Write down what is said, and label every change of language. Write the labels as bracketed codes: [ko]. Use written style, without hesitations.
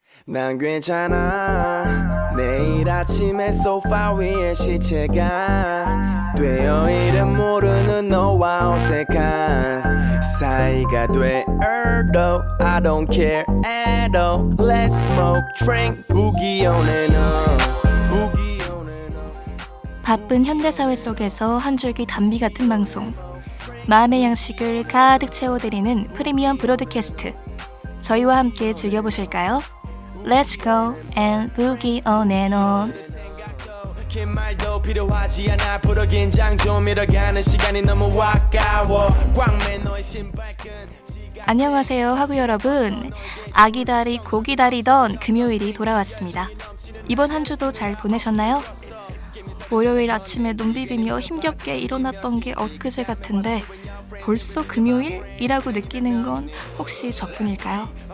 [ko] 난 괜찮아 내일 아침에 소파 위에 시체가 되어 이름 모르는 너와 어색한 사이가 돼도 [en] I don't care at all Let's smoke, drink, boogie on and on [ko] Boogie on and on 바쁜 현대사회 속에서 한 줄기 단비 같은 방송 마음의 양식을 가득 채워드리는 프리미엄 브로드캐스트 저희와 함께 즐겨보실까요? [en] Let's go and boogie on and on. [ko] 긴 말도 필요하지 않아 프로 긴장 좀 잃어가는 시간이 너무 아까워 꽉맨 너의 신발끈 안녕하세요 하구 여러분. 아기다리 고기다리던 금요일이 돌아왔습니다. 이번 한 주도 잘 보내셨나요? 월요일 아침에 눈 비비며 힘겹게 일어났던 게 엊그제 같은데 벌써 금요일이라고 느끼는 건 혹시 저뿐일까요?